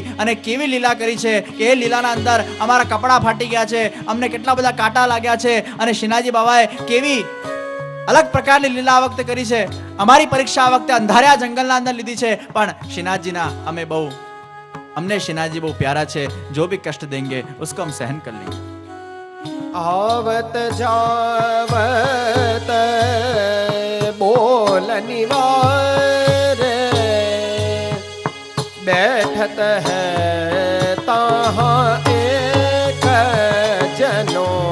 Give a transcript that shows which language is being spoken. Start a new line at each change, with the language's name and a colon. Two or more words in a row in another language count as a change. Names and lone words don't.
Gujarati: અને કેવી લીલા કરી છે કે એ લીલાના અંદર અમારા કપડાં ફાટી ગયા છે, અમને કેટલા બધા કાંટા લાગ્યા છે. અને શ્રીનાથજી બાબાએ કેવી અલગ પ્રકારની લીલા આ વખતે કરી છે. અમારી પરીક્ષા આ વખતે અંધાર્યા જંગલના અંદર લીધી છે, પણ શ્રીનાથજીના અમને શ્રીનાથજી બહુ પ્યારા છે.
Hindi: जो भी कष्ट देंगे उसको हम सहन कर लेंगे.
Braj: आवत जावत बोल निवार बैठत है ताहाँ एक जनो,